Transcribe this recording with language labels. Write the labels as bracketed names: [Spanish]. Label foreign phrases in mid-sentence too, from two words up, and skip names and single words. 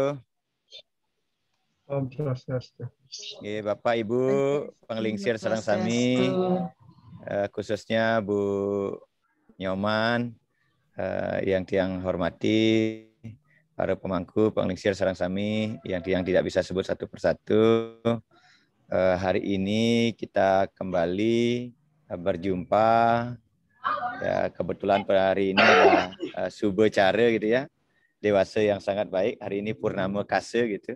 [Sanskrit] Om Swastiastu. [Indonesian] Bapak Ibu [Balinese] penglingsir sareng sami, [Indonesian] khususnya Bu Nyoman, yang tiang hormati, para pemangku [Balinese] penglingsir sareng sami [Indonesian] yang tidak bisa sebut satu persatu. Hari ini kita kembali berjumpa. Ya, kebetulan pada hari ini adalah Sube Cara gitu ya. Dewasa yang sangat baik. Hari ini Purnama Kasa gitu.